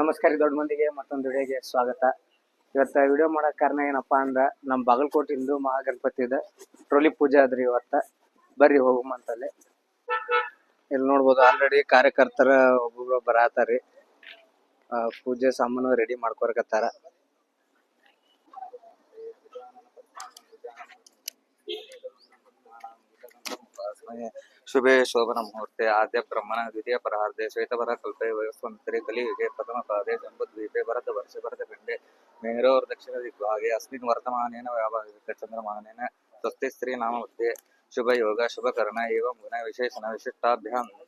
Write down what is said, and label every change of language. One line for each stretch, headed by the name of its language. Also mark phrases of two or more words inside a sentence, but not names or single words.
Kannada: ನಮಸ್ಕಾರ ದೊಡ್ಡ ಮಂದಿಗೆ ಮತ್ತೊಂದು ವಿಡಿಯೋಗೆ ಸ್ವಾಗತ. ಇವತ್ತು ವಿಡಿಯೋ ಮಾಡಕ್ ಕಾರಣ ಏನಪ್ಪಾ ಅಂದ್ರ ನಮ್ಮ ಬಾಗಲಕೋಟೆ ಹಿಂದೂ ಮಹಾಗಣಪತಿದ ಟ್ರೋಲಿ ಪೂಜೆ ಆದ್ರಿ ಇವತ್ತ. ಬರ್ರಿ ಹೋಗುಮಂತಲ್ಲಿ. ಇಲ್ಲಿ ನೋಡ್ಬೋದು ಆಲ್ರೆಡಿ ಕಾರ್ಯಕರ್ತರ ಒಬ್ಬೊಬ್ರು ಬರಾತಾರಿ. ಪೂಜೆ ಸಾಮಾನು ರೆಡಿ ಮಾಡ್ಕೊರಕತ್ತಾರ.
Sanskrit: शुभे शोभन मुहूर्ते आद्य ब्रह्मण द्वितीय परार्धे श्वेतवर कल्पे वयस्वन्तरे कलियुगे प्रथम पादे जम्बुद्वीपे भरत वर्षे भरतखण्डे मेरोर् दक्षिण दिग्भागे अस्मिन् वर्तमानेन व्यावहारिक चन्द्रमानेन स्वस्ति स्त्री नाम मध्ये शुभ योग शुभ कर्ण एवं गुण विशेषण विशिष्टाभ्यां